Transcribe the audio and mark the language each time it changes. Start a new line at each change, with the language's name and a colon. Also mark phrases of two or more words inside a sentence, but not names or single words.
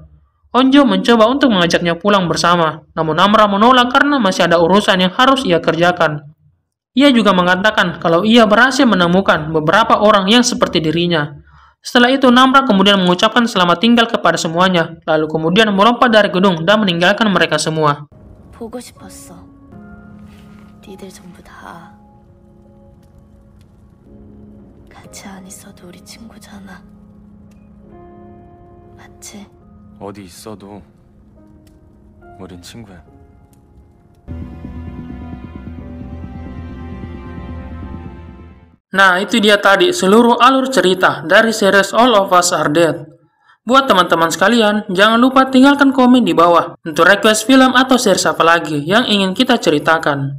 Indonesian: Onjo mencoba untuk mengajaknya pulang bersama, namun Namra menolak karena masih ada urusan yang harus ia kerjakan. Ia juga mengatakan kalau ia berhasil menemukan beberapa orang yang seperti dirinya. Setelah itu, Namra kemudian mengucapkan selamat tinggal kepada semuanya, lalu kemudian melompat dari gedung dan meninggalkan mereka semua.
Korean: 보고 싶었어. 니들 전부 다 같이 안 있어도 우리 친구잖아. 맞지? 어디 있어도 우린 친구야.
Indonesian: Nah, itu dia tadi seluruh alur cerita dari series All of Us Are Dead. Buat teman-teman sekalian, jangan lupa tinggalkan komen di bawah untuk request film atau series apa lagi yang ingin kita ceritakan.